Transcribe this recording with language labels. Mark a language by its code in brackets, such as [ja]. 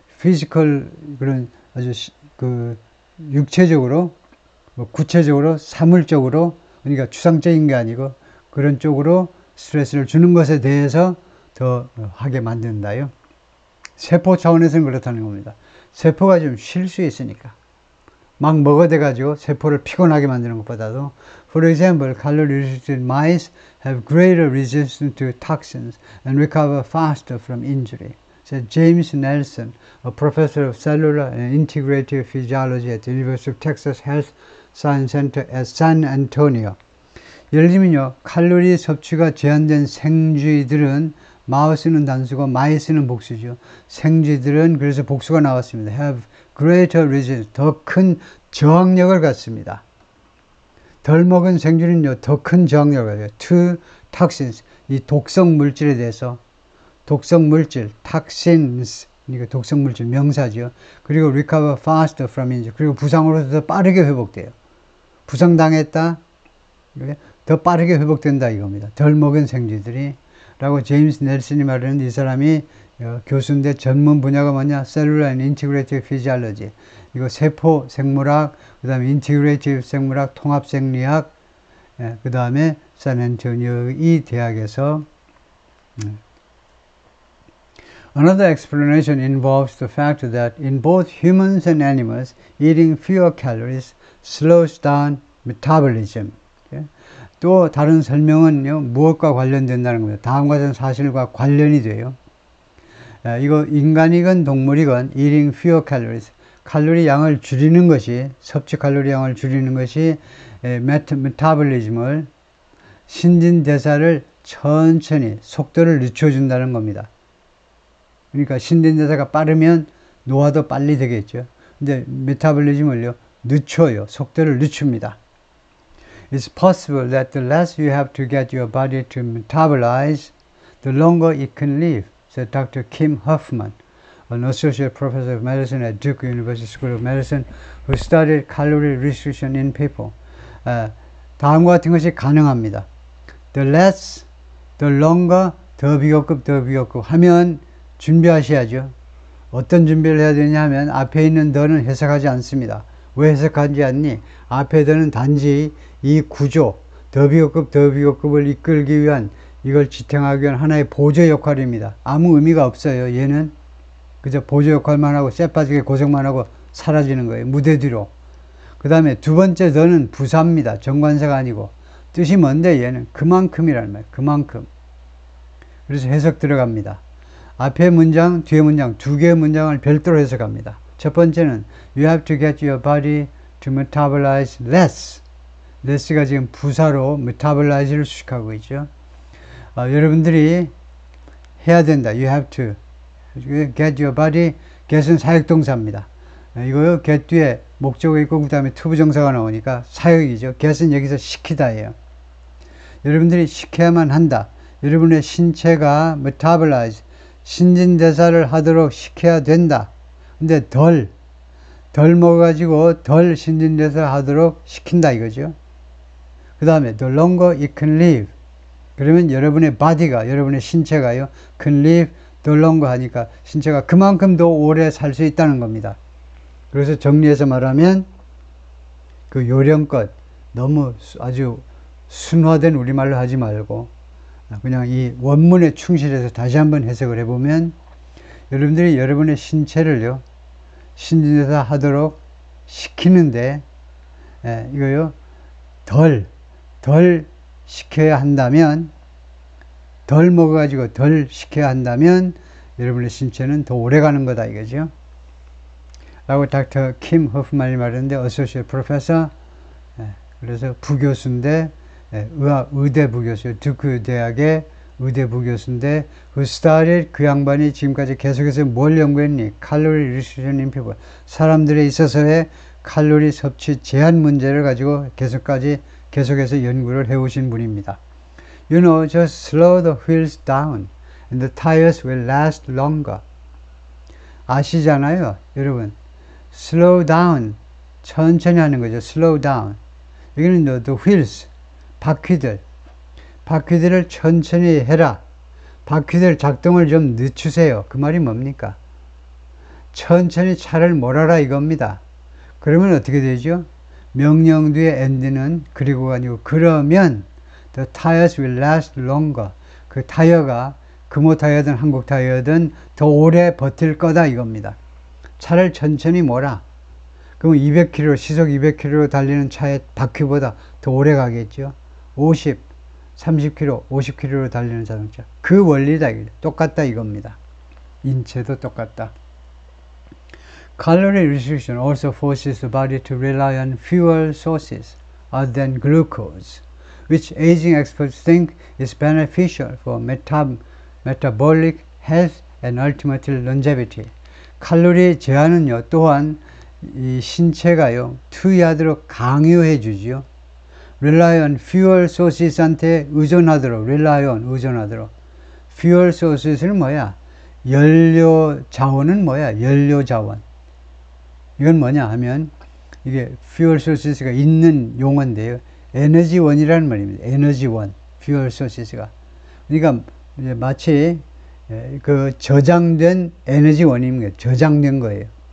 [ko] 피지컬 그런 아주 육체적으로, 구체적으로, 사물적으로, 그러니까 추상적인 게 아니고 그런 쪽으로 스트레스를 주는 것에 대해서 더 하게 만든다요. 세포 차원에서는 그렇다는 겁니다. 세포가 좀 쉴 수 있으니까. 막 먹어대가지고 세포를 피곤하게 만드는 것보다도 [en] For example, calorie-restricted mice have greater resistance to toxins and recover faster from injury. Said James Nelson, a professor of cellular and integrative physiology at the University of Texas Health Science Center at San Antonio. [ko] 예를 들면요, 칼로리 섭취가 제한된 생쥐들은 마우스는 단수고 마이스는 복수죠. 생쥐들은 그래서 복수가 나왔습니다. [en] Have greater resistance, [ko] 더 큰 저항력을 갖습니다. 덜 먹은 생쥐는요, 더 큰 저항력을 가져요. [en] To toxins, [ko] 이 독성 물질에 대해서 독성 물질, toxins, 그러니까 독성 물질 명사죠. 그리고 [en] recover faster from injury, [ko] 그리고 부상으로서 더 빠르게 회복돼요. 부상당했다, 더 빠르게 회복된다 이겁니다. 덜 먹은 생쥐들이. 라고 제임스 넬슨이 말하는데 이 사람이 교수인데 전문 분야가 뭐냐? [en] Cellular and Integrative Physiology. [ko] 이거 세포 생물학, 그 다음에 Integrative 생물학, 통합생리학, 그 다음에 샌안토니오 이 대학에서 [en] Another explanation involves the fact that in both humans and animals, eating fewer calories slows down metabolism. [ko] 또 다른 설명은요, 무엇과 관련된다는 겁니다. 다음과 같은 사실과 관련이 돼요. 이거 인간이건 동물이건 [en] eating fewer calories, [ko] 칼로리 양을 줄이는 것이, 섭취 칼로리 양을 줄이는 것이 메타볼리즘을, 신진대사를 천천히 속도를 늦춰준다는 겁니다. 그러니까 신진대사가 빠르면 노화도 빨리 되겠죠. 근데 메타볼리즘을요, 늦춰요. 속도를 늦춥니다. [en] It's possible that the less you have to get your body to metabolize, the longer it can live, said Dr. Kim Hoffman, an associate professor of medicine at Duke University School of Medicine, who studied calorie restriction in people. [ko] 다음과 같은 것이 가능합니다. [en] The less, the longer, [ko] 더 비교급 하면 준비하셔야죠. 어떤 준비를 해야 되냐 하면 앞에 있는 더는 해석하지 않습니다. 왜 해석하지 않니? 앞에 더는 단지 이 구조, 더 비교급을 이끌기 위한, 이걸 지탱하기 위한 하나의 보조 역할입니다. 아무 의미가 없어요. 얘는 그저 보조 역할만 하고 쎄빠지게 고생만 하고 사라지는 거예요. 무대 뒤로. 그 다음에 두 번째 더는 부사입니다. 정관사가 아니고. 뜻이 뭔데 얘는 그만큼이라는 말이에요. 그만큼. 그래서 해석 들어갑니다. 앞에 문장, 뒤에 문장 두 개의 문장을 별도로 해석합니다. [en] 첫 번째는 You have to get your body to metabolize less. [ko] less가 지금 부사로 metabolize를 수식하고 있죠. 여러분들이 해야 된다. [en] You have to get your body. [ko] get은 사역동사입니다. 이거 get 뒤에 목적어 있고 그 다음에 투부정사가 나오니까 사역이죠. get은 여기서 시키다예요. 여러분들이 시켜야만 한다. 여러분의 신체가 metabolize, 신진대사를 하도록 시켜야 된다. 근데 덜 먹어가지고 덜 신진대사 하도록 시킨다 이거죠. 그 다음에 [en] the longer it can live. [ko] 그러면 여러분의 body가, 여러분의 신체가요, [en] can live the longer [ko] 하니까 신체가 그만큼 더 오래 살 수 있다는 겁니다. 그래서 정리해서 말하면 그 요령껏 너무 아주 순화된 우리말로 하지 말고 그냥 이 원문에 충실해서 다시 한번 해석을 해보면 여러분들이 여러분의 신체를요 신진대사 하도록 시키는데 이거요 덜 시켜야 한다면 덜 먹어가지고 덜 시켜야 한다면 여러분의 신체는 더 오래 가는 거다 이거죠. 라고 닥터 킴 허프만이 말했는데 어소시에이트 프로페서 그래서 부교수인데 의대 부교수 듀크 대학의 의대 부교수인데 그 스타일이 그 양반이 지금까지 계속해서 뭘 연구했니? 칼로리 리스트리션 인 피부 사람들에 있어서의 칼로리 섭취 제한 문제를 가지고 계속해서 연구를 해오신 분입니다. [en] You know, just slow the wheels down and the tires will last longer. [ko] 아시잖아요, 여러분. [en] slow down, [ko] 천천히 하는 거죠. [en] slow down. [ko] 여기는 [en] the wheels, [ko] 바퀴들을 천천히 해라. 바퀴들 작동을 좀 늦추세요. 그 말이 뭡니까? 천천히 차를 몰아라 이겁니다. 그러면 어떻게 되죠? 명령 뒤에 end는 그리고가 아니고 그러면 [en] the tires will last longer. [ko] 그 타이어가 금호 타이어든 한국 타이어든 더 오래 버틸 거다 이겁니다. 차를 천천히 몰아. 그럼 200km, 시속 200km로 달리는 차의 바퀴보다 더 오래 가겠죠. 30km, 50km로 달리는 자동차. 그 원리다. 똑같다 이겁니다. 인체도 똑같다. [en] Calorie restriction also forces the body to rely on fuel sources other than glucose, which aging experts think is beneficial for metabolic health and ultimately longevity. [ko] 칼로리 제한은요, 또한 이 신체가요, 투여하도록 강요해 주지요. [en] rely on fuel sources [ko] 한테 의존하도록, 의존하도록. fuel sources는 뭐야? 연료 자원은 뭐야? 연료 자원. 이건 뭐냐 하면, 이게 fuel sources가 있는 용어인데요. 에너지원이라는 말입니다. 에너지원, fuel sources가. 그러니까 이제 마치 그 저장된 에너지원입니다. 저장된 거예요.